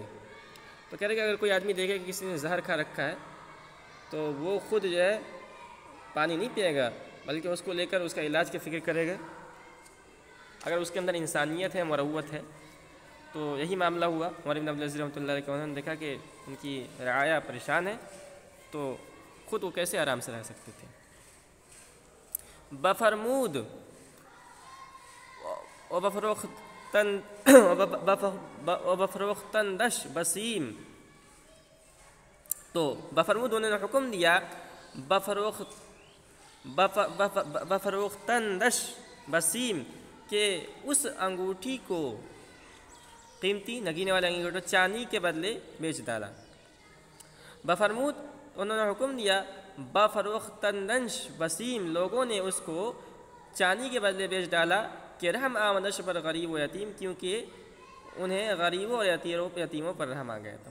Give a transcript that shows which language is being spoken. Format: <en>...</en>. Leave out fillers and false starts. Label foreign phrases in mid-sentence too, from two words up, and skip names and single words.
<ur>تو کہہ رہے کہ اگر کوئی آدمی دیکھے کہ کسی نے زہر کھا رکھا ہے تو وہ خود جو ہے پانی نہیں پیے گا، بلکہ اس کو لے کر اس کا علاج کی فکر کرے گا۔ اگر اس کے اندر انسانیت ہے، مروت ہے، تو یہی معاملہ ہوا عمر بن عبدالعزیز</ur> <ar>رحمۃ اللہ علیہ</ar> <ur>کے، انہوں نے دیکھا کہ ان کی رعایا پریشان ہے، تو خود وہ کیسے آرام سے رہ سکتے تھے۔</ur> <fa>بفرمود وبفروختندش بسیم،</fa> <ur>تو بفرمود انہوں نے حکم دیا،</ur> <fa>بفروختندش بسیم،</fa> <ur>کہ اس انگوٹھی کو، قیمتی نگینے والے انگوٹھی چاندی کے بدلے بیچ ڈالا۔ بفرمود انہوں نے حکم دیا،</ur> <fa>بفروختندش بسیم،</fa> <ur>لوگوں نے اس کو چاندی کے بدلے بیچ ڈالا، کہ</ur> <fa>رحم آمدش پر غریب و یتیم،</fa> <ur>کیونکہ انہیں غریبوں اور یتیموں پر رحم آ گیا تھا۔</ur>